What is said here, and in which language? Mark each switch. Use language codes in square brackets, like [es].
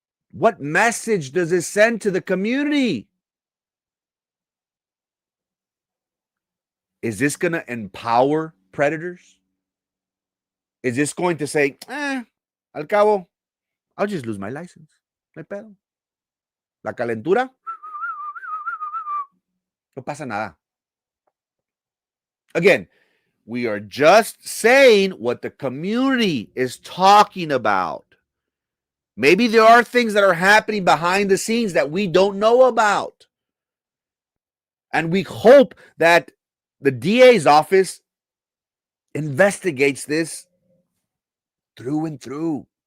[en] What message does it send to the community? Is this going to empower predators? Is this going to say, [es] al cabo, [en] I'll just lose my license? [es] No hay pedo. La calentura, no pasa nada. [en] Again, we are just saying what the community is talking about. Maybe there are things that are happening behind the scenes that we don't know about. And we hope that the DA's office investigates this through and through.